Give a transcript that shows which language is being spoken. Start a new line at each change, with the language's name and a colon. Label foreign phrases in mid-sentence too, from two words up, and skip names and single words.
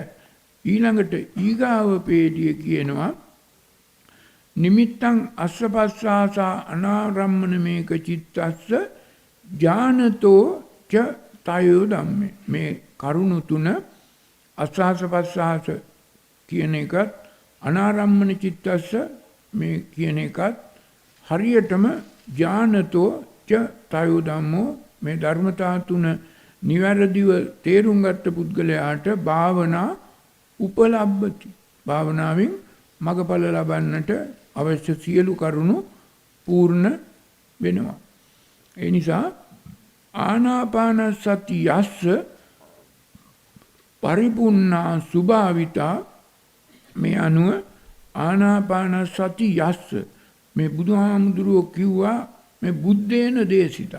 Sinhala: ඊළඟට ඊගාව පේඩිය කියනවා
Pali: නිමිත්තං අස්සපස්සාසා අනාරම්මන මේක චිත්තස්ස ඥානතෝ ච තයෝ ධම්මේ.
Sinhala: මේ කරුණු තුන අස්වාස පස්වාස කියන එකත්
Pali: අනාරම්මන චිත්තස්ස
Sinhala: මේ කියන එකත් හරියටම
Pali: ඥානතෝ ච තයෝ ධම්මෝ
Sinhala: මේ ධර්මතා තුන නිවැරදිව තේරුම් ගත්ත පුද්ගලයාට භාවනා උපලබ්බති. භාවනාවෙන් මගඵල ලබන්නට අවශ්‍ය සියලු කරුණු පූර්ණ වෙනවා. ඒ නිසා
Pali: ආනාපාන සති යස්ස පරිපූර්ණා සුභාවිතා
Sinhala: මේ අනුව
Pali: ආනාපාන සති යස්ස
Sinhala: මේ බුදුහාමුදුරුවෝ කිව්වා මේ
Pali: බුද්දේන දේශිතා.